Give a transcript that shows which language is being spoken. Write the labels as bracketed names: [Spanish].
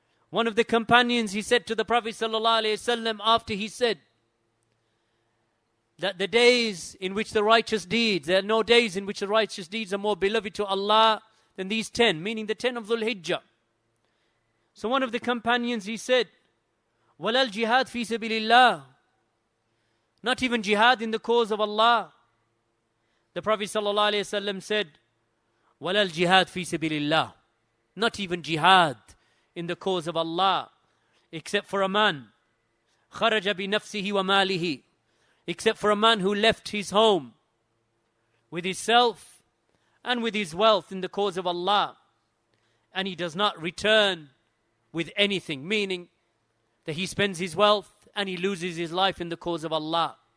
[English] One of the companions, he said to the Prophet sallallahu alaihi wasallam, after he said that the days in which the righteous deeds, there are no days in which the righteous deeds are more beloved to Allah than these 10, meaning the 10 of Dhul Hijjah. So one of the companions, he said, [Arabic] وَلَا الْجِهَادْ فِي سَبِيلِ اللَّهِ, [English] Not even jihad in the cause of Allah. The Prophet ﷺ said, [Arabic] وَلَا الْجِهَادْ فِي سَبِيلِ اللَّهِ. [English] Not even jihad in the cause of Allah, except for a man, [Arabic] خَرَجَ بِنَفْسِهِ وَمَالِهِ, [English] except for a man who left his home with his self and with his wealth in the cause of Allah, and he does not return with anything, meaning that he spends his wealth and he loses his life in the cause of Allah.